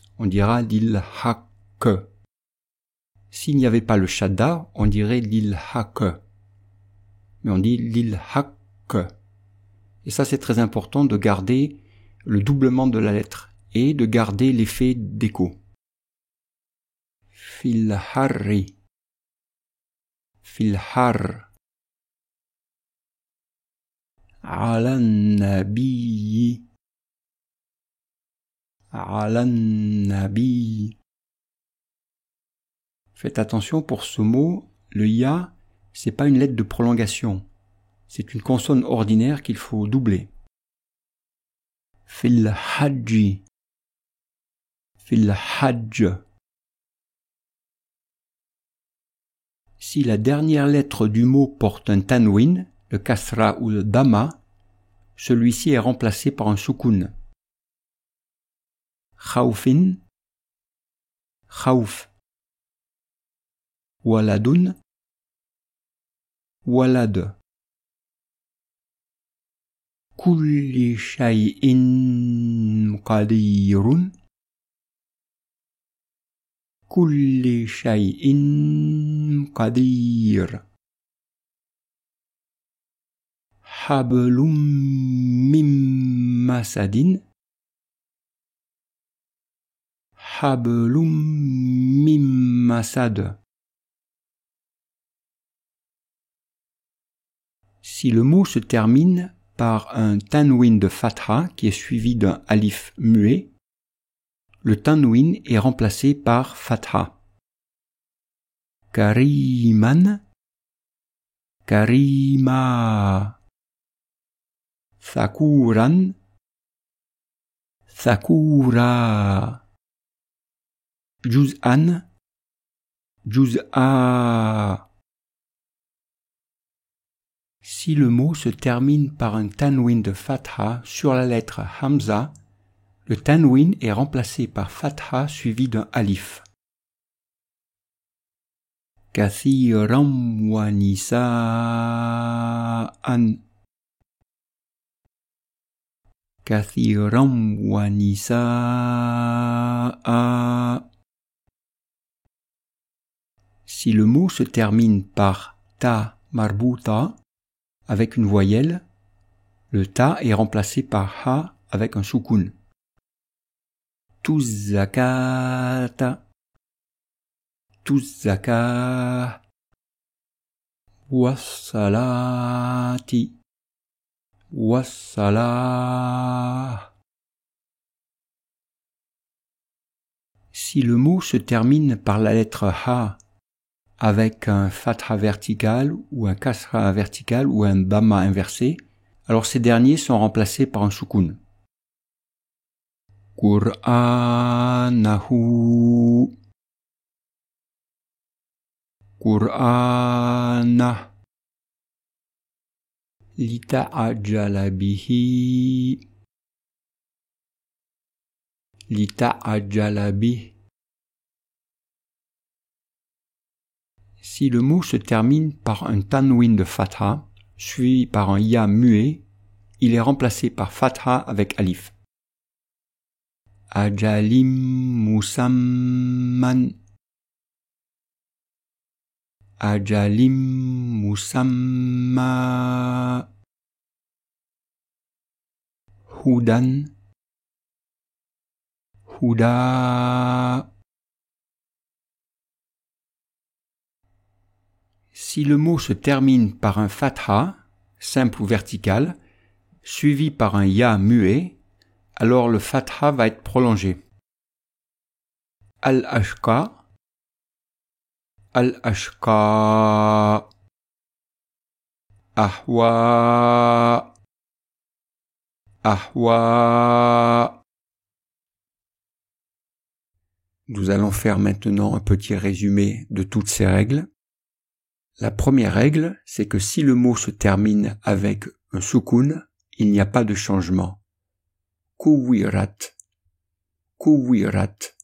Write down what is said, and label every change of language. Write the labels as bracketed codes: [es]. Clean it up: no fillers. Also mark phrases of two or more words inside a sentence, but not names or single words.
[fr] On dira [ar] للحق. [fr] S'il n'y avait pas le shadda, on dirait [ar] للحق. [fr] Mais on dit [ar] للحق. [fr] Et ça, c'est très important de garder le doublement de la lettre et de garder l'effet d'écho. [ar] في الحر. في الحر. على النبي. على النبي. [fr] Faites attention pour ce mot, le ya, c'est pas une lettre de prolongation. C'est une consonne ordinaire qu'il faut doubler. [ar] في الحج. في الحج. [fr] Si la dernière lettre du mot porte un tanwin, le kasra ou le dhamma, celui-ci est remplacé par un soukoun. [ar] خوفٍ، خوف. ولدٌ، ولد. كل شيءٍ قديرٌ. كل شيءٍ قدير. حبلٌ من مسدٍ. حبلٌ من مسد. [fr] Si le mot se termine par un tanwin de fatha qui est suivi d'un alif muet, le tanwin est remplacé par fatha. [ar] كريمًا، كريما. ذكورًا، ذكورا. جزءًا، جزءا. [fr] Si le mot se termine par un tanwin de fatha sur la lettre hamza, le tanwin est remplacé par fatha suivi d'un alif. [ar] كثيرًا ونساءً. كثيرًا ونساءا. [fr] Si le mot se termine par [ar] تاء مربوطة [fr] avec une voyelle, le ta est remplacé par ha avec un soukoun. [ar] توا الزكاةَ. توا الزكاه. والصلاةِ. والصلاه. [fr] Si le mot se termine par la lettre ha avec un fatha vertical ou un kasra vertical ou un dhamma inversé, alors ces derniers sont remplacés par un soukoun. [ar] قرآنهُ. قرآنه. لتعجل به. لتعجل به. [fr] Si le mot se termine par un tanwin de fatha, suivi par un ya muet, il est remplacé par fatha avec alif. [ar] أجلٍ مسمًّى. أجلٍ مسمى. هدًى. هدى. [fr] Si le mot se termine par un fatha, simple ou vertical, suivi par un ya muet, alors le fatha va être prolongé. [ar] الأشقى. الأشقى. أهوى. أهوى. [fr] Nous allons faire maintenant un petit résumé de toutes ces règles. La première règle, c'est que si le mot se termine avec un soukoun, il n'y a pas de changement. [ar] كورت، كورت.